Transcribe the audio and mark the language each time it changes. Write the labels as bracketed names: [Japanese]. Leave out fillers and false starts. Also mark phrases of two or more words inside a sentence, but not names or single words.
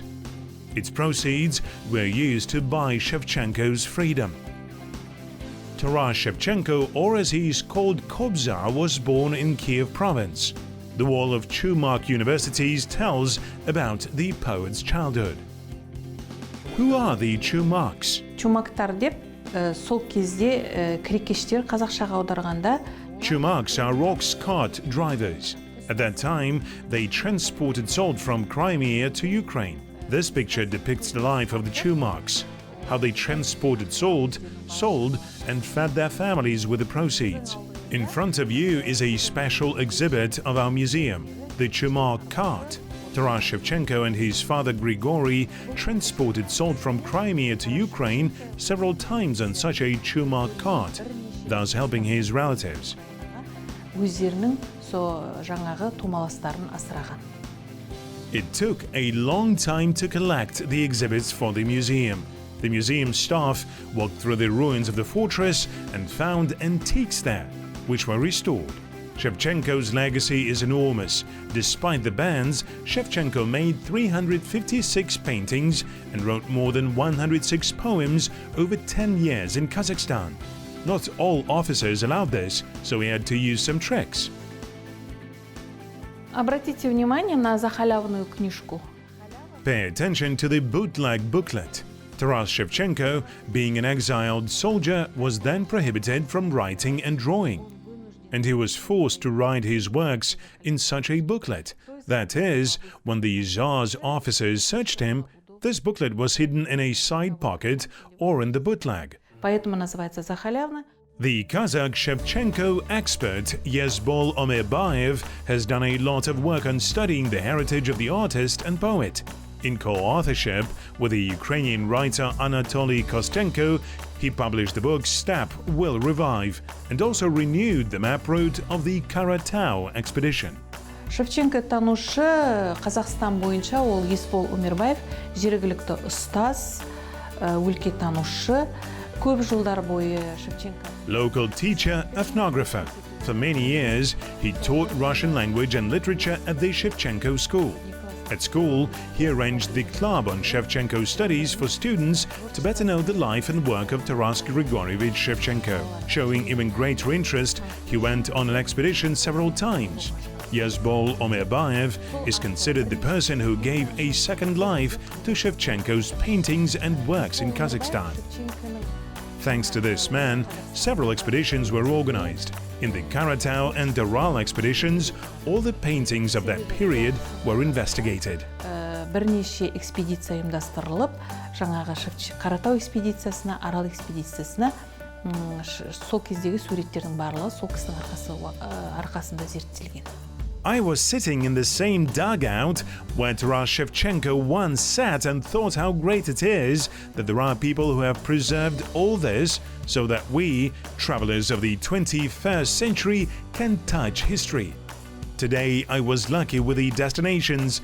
[English] Its proceeds were used to buy Shevchenko's freedom. Taras Shevchenko, or as he is called Kobza, was born in Kiev province. The wall of Chumak universities tells about the poet's childhood. Who are the Chumaks? [Kazakh] Чумактар деп, сол кезде крикештер қазақшаға аударғанда [English] Chumaks are ox cart drivers. At that time, they transported salt from Crimea to Ukraine. This picture depicts the life of the Chumacs, how they transported salt, sold, and fed their families with the proceeds. In front of you is a special exhibit of our museum, the Chumak cart. Taras Shevchenko and his father Grigory transported salt from Crimea to Ukraine several times on such a Chumak cart, thus helping his relatives. [Kazakh] Өздерінің жаңағы тумаластарын асыраған. [English] It took a long time to collect the exhibits for the museum. The museum staff walked through the ruins of the fortress and found antiques there, which were restored. Shevchenko's legacy is enormous. Despite the bans, Shevchenko made 356 paintings and wrote more than 106 poems over 10 years in Kazakhstan. Not all officers allowed this, so he had to use some tricks. [Russian] Обратите внимание на захалявную книжку. [English] Pay attention to the bootleg booklet. Taras Shevchenko, being an exiled soldier, was then prohibited from writing and drawing. And he was forced to write his works in such a booklet. That is, when the Tsar's officers searched him, this booklet was hidden in a side pocket or in the bootleg. [Russian] Поэтому называется захалявно. [English] The Kazakh Shevchenko expert Yezbol Omerbayev has done a lot of work on studying the heritage of the artist and poet. In co-authorship with the Ukrainian writer Anatoly Kostenko, he published the book Steppe Will Revive and also renewed the map route of the Karatau expedition. [Kazakh] Шевченко танушы Қазақстан бойынша ол Есбол Өмербаев, жергілікті ұстаз, өлкетанушы, көп жылдар бойы Шевченко. [English] Local teacher, ethnographer. For many years, he taught Russian language and literature at the Shevchenko school. At school, he arranged the club on Shevchenko studies for students to better know the life and work of Taras Grigorievich Shevchenko. Showing even greater interest, he went on an expedition several times. Yezbol Omerbayev is considered the person who gave a second life to Shevchenko's paintings and works in Kazakhstan. Thanks to this man, several expeditions were organized. In the Karatau and Ural expeditions, all the paintings of that period were investigated. [Kazakh] Бірнеше экспедиция ұйымдастырылып, жаңағы Қаратау экспедициясына, Арал экспедициясына сол кездегі суреттердің барлығы сол кісінің арқасында зерттелген. [English] I was sitting in the same dugout where Taras Shevchenko once sat and thought how great it is that there are people who have preserved all this so that we, travelers of the 21st century, can touch history. Today I was lucky with the destinations.